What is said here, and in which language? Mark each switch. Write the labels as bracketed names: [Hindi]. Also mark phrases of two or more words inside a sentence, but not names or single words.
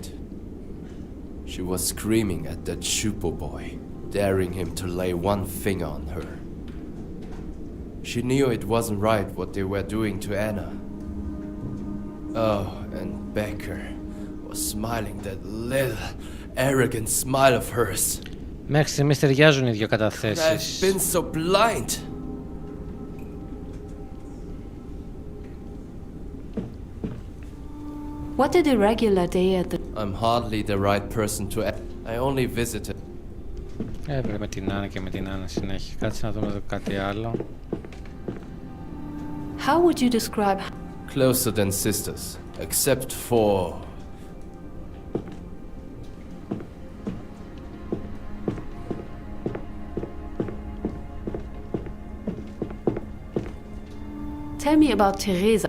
[English] She was screaming at that Schupo boy, daring him to lay one finger on her. She knew it wasn't right what they were doing to Anna. Oh, and Becker was smiling that little, arrogant smile of hers. [Greek] Μέχρι στιγμής ταιριάζουν οι δύο καταθέσεις. [English] I've been so blind. What did a regular day at the... I'm hardly the right person to... I only visited... [Greek] Έπρεπε με την Άννα και με την Άννα συνέχεια. Κάτσε να δούμε εδώ κάτι άλλο. [English] How would you describe... Closer than sisters, except for... Tell me about Teresa.